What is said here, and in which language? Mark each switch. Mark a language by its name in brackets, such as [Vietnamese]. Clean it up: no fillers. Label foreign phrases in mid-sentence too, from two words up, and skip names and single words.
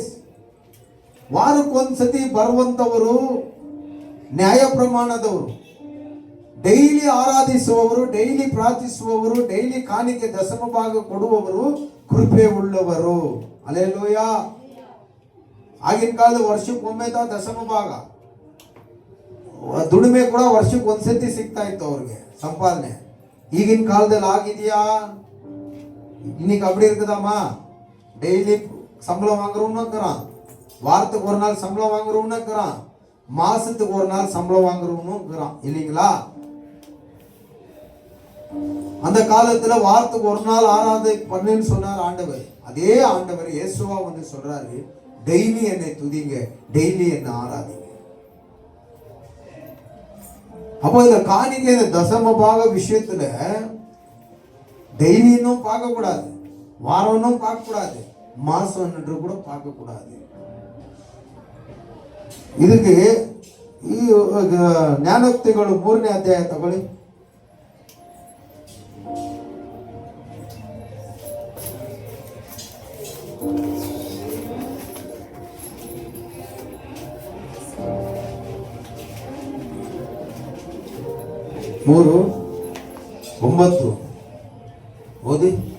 [Kannada] ವಾರಕ್ಕೊಂದ್ಸತಿ ಬರುವಂತವರು ನ್ಯಾಯ ಪ್ರಮಾಣದವರು, ಡೈಲಿ ಆರಾಧಿಸುವವರು, ಡೈಲಿ ಪ್ರಾರ್ಥಿಸುವವರು, ಡೈಲಿ ಕಾಣಿಕೆ ದಶಮ ಭಾಗ ಕೊಡುವವರು ಕೃಪೆ ಉಳ್ಳವರು. ಹಲ್ಲೆಲೂಯಾ. ಆಗಿನ ಕಾಲದ ವರ್ಷಕ್ಕೊಮ್ಮೆ ದಶಮ ಭಾಗ, ದುಡಿಮೆ ಕೂಡ ವರ್ಷಕ್ಕೆ ಒಂದ್ಸತಿ ಸಿಗ್ತಾ ಇತ್ತು ಅವ್ರಿಗೆ ಸಂಪಾದನೆ. ಈಗಿನ ಕಾಲದಲ್ಲಿ ಆಗಿದೆಯಾ? [Tamil] இன்னைக்கு அப்படி இருக்குதாமா? டெய்லி சம்பளம் வாங்குறவனும் இருக்கிறான், வாரத்துக்கு ஒரு நாள் சம்பளம் வாங்குறவனும் இருக்கிறான், மாசத்துக்கு ஒரு நாள் சம்பளம் வாங்குறவனும் இருக்கிறான், இல்லைங்களா? அந்த காலத்துல வாரத்துக்கு ஒரு நாள் ஆராதனை பண்ணுன்னு சொன்னார் ஆண்டவர். அதே ஆண்டவர் இயேசுவா வந்து சொல்றாரு, டெய்லி என்னை துதிங்க, டெய்லி என்னை ஆராதிங்க. அப்போ இந்த காணிக்கை, இந்த தசம பாக விஷயத்துல டெய்லி இன்னும் பார்க்க கூடாது, வாரம் பார்க்க கூடாது, மாசம் என்று கூட பார்க்க கூடாது. [Kannada] ಇದಕ್ಕೆ ಈ ಜ್ಞಾನೋಕ್ತಿಗಳು 3ನೇ ಅಧ್ಯಾಯ ತಗೊಳ್ಳಿ. ಮೂರು 9 ಓದಿ.